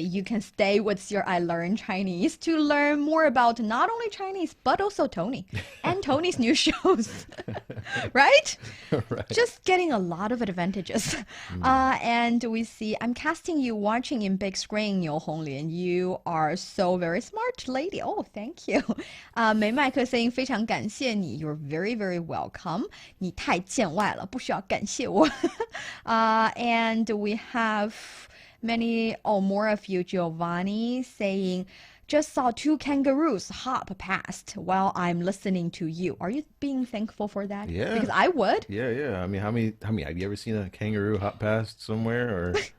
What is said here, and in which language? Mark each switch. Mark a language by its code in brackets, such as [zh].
[en] You can stay with your I Learn Chinese to learn more about not only Chinese, but also Tony and Tony's new shows. Right? Right. Just getting a lot of advantages. And we see, I'm casting you watching in big screen, Niu Honglin. You are so very smart lady. Oh, thank you. [zh] 梅麦克 [en] saying [zh] 非常感谢你. [en] You're very, very welcome. [zh] 你太见外了，不需要感谢我。 [en] And we have many or more of you, Giovanni, saying, just saw two kangaroos hop past while I'm listening to you. Are you being thankful for that? Yeah. Because I would. Yeah. I mean, how many have you ever seen a kangaroo hop past somewhere or?